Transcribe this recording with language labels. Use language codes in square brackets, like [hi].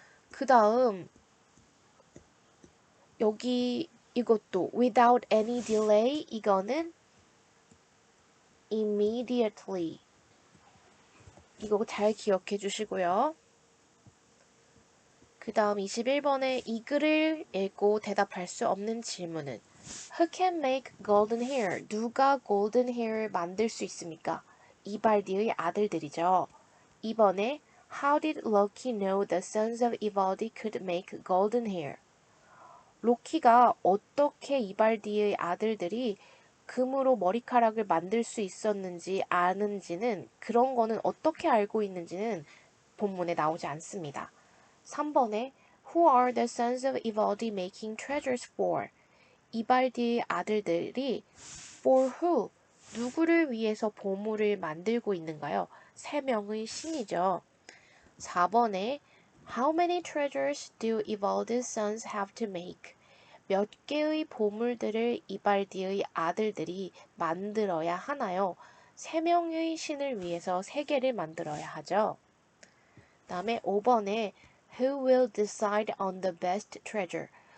[ko] 그 다음 여기 이것도 [en] without any delay [ko] 이거는 immediately 이거 잘 기억해 주시고요. 그 다음 21번에 이 글을 읽고 대답할 수 없는 질문은 [en] Who can make golden hair? [ko] 누가 golden hair을 만들 수 있습니까? 이발디의 아들들이죠. [en] 2번에 How did Loki know the sons of Ivaldi could make golden hair? [ko] 로키가 어떻게 이발디의 아들들이 금으로 머리카락을 만들 수 있었는지 아는지는 그런 거는 어떻게 알고 있는지는 본문에 나오지 않습니다. [en] 3번에 Who are the sons of Ivaldi making treasures for? [ko] 이발디의 아들들이 for who? 누구를 위해서 보물을 만들고 있는가요? 세 명의 신이죠. [en] 4번에 How many treasures do Ivaldi's sons have to make? [ko] 몇 개의 보물들을 이발디의 아들들이 만들어야 하나요? 3명의 신을 위해서 3개를 만들어야 하죠. [en] 다음에 5번에 Who will decide on the best treasure?